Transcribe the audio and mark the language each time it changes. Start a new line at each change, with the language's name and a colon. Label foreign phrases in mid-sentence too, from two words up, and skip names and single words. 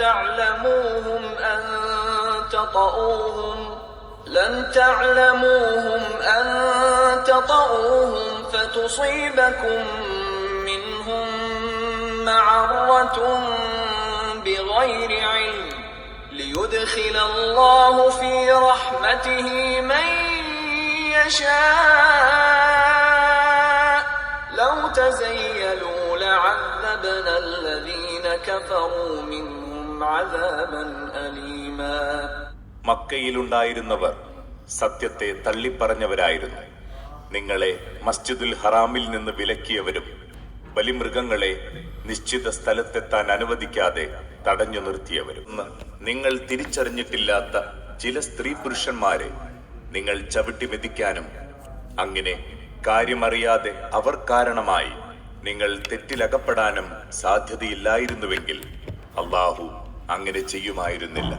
Arabic: تعلموهم أن تطؤوهم فتصيبكم منهم معرة بغير علم ليدخل الله في رحمته من يشاء لو تزيلوا لعذبنا الذين كفروا منهم عذابا أليما.
Malayalam: മക്കയിലുണ്ടായിരുന്നവർ സത്യത്തെ തള്ളിപ്പറഞ്ഞവരായിരുന്നു. നിങ്ങളെ മസ്ജിദുൽ ഹറാമിൽ നിന്ന് വിലക്കിയവരും ബലിമൃഗങ്ങളെ നിശ്ചിത സ്ഥലത്തെത്താൻ അനുവദിക്കാതെ തടഞ്ഞു നിർത്തിയവരും നിങ്ങൾ തിരിച്ചറിഞ്ഞിട്ടില്ലാത്ത ചില സ്ത്രീ പുരുഷന്മാരെ നിങ്ങൾ ചവിട്ടി മെതിക്കാനും അങ്ങനെ കാര്യമറിയാതെ അവർ കാരണമായി നിങ്ങൾ തെറ്റിലകപ്പെടാനും സാധ്യതയില്ലായിരുന്നുവെങ്കിൽ അല്ലാഹു അങ്ങനെ ചെയ്യുമായിരുന്നില്ല.